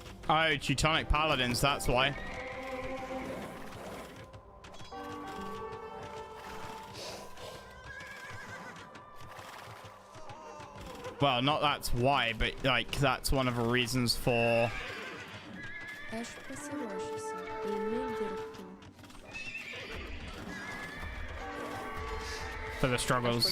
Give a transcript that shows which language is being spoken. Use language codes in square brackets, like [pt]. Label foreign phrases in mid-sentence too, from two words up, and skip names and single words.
[en] Oh, Teutonic Paladins, that's why. Well, not that's why, but like that's one of the reasons for... [lt] Aš pasiruošusi. Eime dirbti. [en] For the struggles.